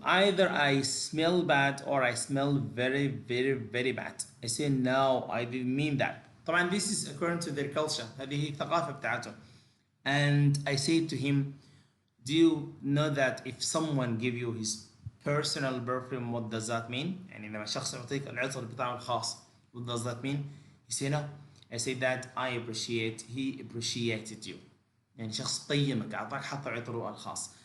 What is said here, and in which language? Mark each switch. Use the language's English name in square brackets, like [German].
[English] Either I smell bad or I smell very, very, very bad. I say, "No, I didn't mean that." طبعا this is according to their culture. [Arabic] هذه الثقافة بتاعتهم. [English] And I say to him, "Do you know that if someone give you his personal perfume, what does that mean?" [Arabic] يعني لما شخص يعطيك العطر بتاعه الخاص, [English] what does that mean? He say, "No." I say that he appreciated you. [Arabic] يعني شخص قيمك, أعطاك حتى عطره الخاص.